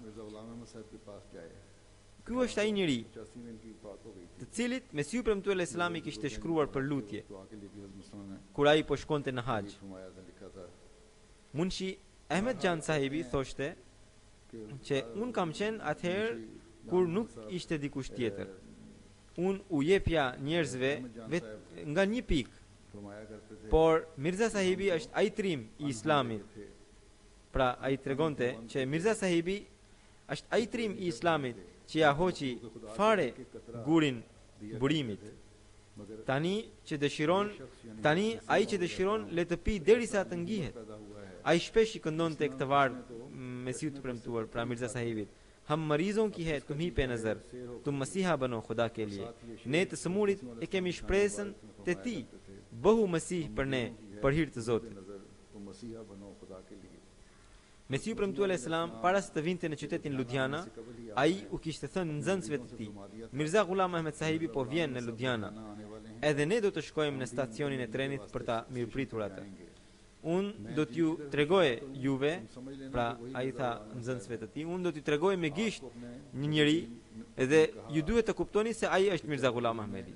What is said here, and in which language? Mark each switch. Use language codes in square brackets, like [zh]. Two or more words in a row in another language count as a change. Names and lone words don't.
[sq] Ky është ai njeri të cilit Mesiu premtuar [ar] عليه السلام [sq] i kishte shkruar për lutje kur ai po shkonte në haxh. Munshi Ahmed Jan Sahibi thoshte që un kam qenë atëherë kur nuk ishte dikush tjetër. Unë u jepja njerëzve nga një pikë, [ur] فرمایا کرتے تھے [sq] por Mirza Sahibi është ai trim i Islamit. Pra ai tregonte që Mirza Sahibi është ai trim i Islamit që ja hoqi fare gurin burimit. Tani ai që dëshiron le të pi derisa të ngjihet. Ai shpesh i këndonte këtë varg Mesiut të premtuar, pra Mirza Sahibit. [ur] ہم مریضوں کی ہے تم ہی پہ نظر تم مسیحا بنو خدا کے لیے [sq] ne të sëmurit e kemi shpresën te ti bëhu mesih për ne për hir të Zotit. [ur] نظر تو مسیحا بنو خدا کے لیے [sq] Mesiu premtuar [ar] عليه السلام [sq] para se të vinte në qytetin Ludhiana, ai u kishte thënë nxënësve të tij, Mirza Ghulam Ahmed Sahibi po vjen në Ludhiana. Edhe ne do të shkojmë në stacionin e trenit për ta mirëpritur atë. Unë do t'ju tregoj juve, pra ai tha nxënësve të tij, unë do t'ju tregoj me gisht një njeri dhe ju duhet të kuptoni se ai është Mirza Ghulam Ahmedi.